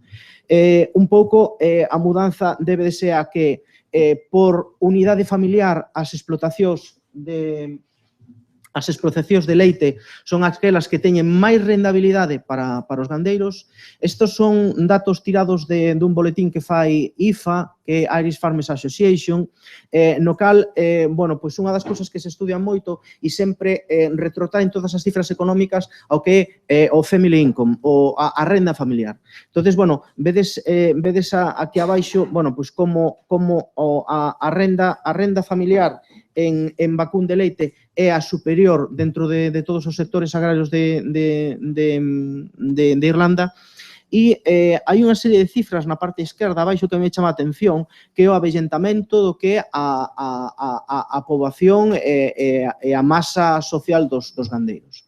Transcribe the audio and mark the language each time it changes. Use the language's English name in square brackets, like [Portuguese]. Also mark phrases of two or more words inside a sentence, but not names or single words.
[Galician] Un pouco a mudanza debe de ser a que por unidade familiar as explotacións de leite son aquelas que teñen máis rendabilidade para os gandeiros. Estos son datos tirados dun boletín que fai IFA, que é Irish Farmers Association, no cal, bueno, pois unha das cousas que se estudian moito e sempre retrotraen todas as cifras económicas ao que é o [English] family income, [Galician] ou a renda familiar. Entonces, bueno, vedes aquí abaixo, bueno, pois como a renda familiar en vacún de leite é a superior dentro de todos os sectores agrarios de Irlanda, e hai unha serie de cifras na parte esquerda abaixo que me chama a atención, que é o avellentamento do que é a poboación e a masa social dos gandeiros.